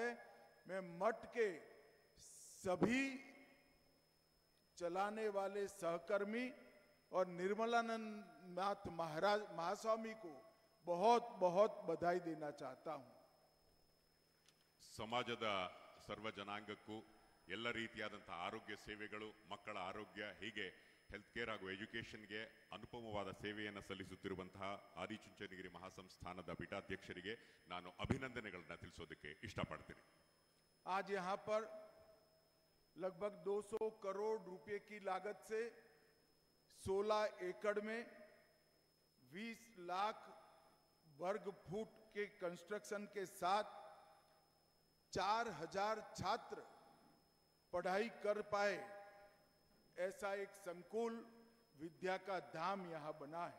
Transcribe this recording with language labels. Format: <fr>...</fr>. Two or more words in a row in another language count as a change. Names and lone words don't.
<hi>मैं मठ के सभी चलाने वाले सहकर्मी और निर्मलानंदनाथ महास्वामी को बहुत बहुत बधाई देना चाहता हूं.</hi> <kn>ಸಮಾಜದ ಸರ್ವ ಜನಾಂಗಕ್ಕೂ ಎಲ್ಲ ರೀತಿಯಾದಂತಹ ಆರೋಗ್ಯ ಸೇವೆಗಳು, ಮಕ್ಕಳ ಆರೋಗ್ಯ, ಹೀಗೆ</kn> <en>health care</en> <kn>ಹಾಗೂ ಎಜುಕೇಷನ್ಗೆ ಅನುಪಮವಾದ ಸೇವೆಯನ್ನು ಸಲ್ಲಿಸುತ್ತಿರುವಂತಹ ಆದಿಚುಂಚನಗಿರಿ ಮಹಾಸಂಸ್ಥಾನದ ಪೀಠಾಧ್ಯಕ್ಷರಿಗೆ ನಾನು ಅಭಿನಂದನೆಗಳನ್ನು ತಿಳಿಸೋದಕ್ಕೆ ಇಷ್ಟಪಡ್ತೀನಿ.</kn> <hi>आज यहाँ पर लगभग 200 करोड़ रुपए की लागत से 16 एकड़ में 20 लाख वर्ग फुट के कंस्ट्रक्शन के साथ 4000 छात्र पढ़ाई कर पाए, ऐसा एक संकुल विद्या का धाम यहां बना है.</hi>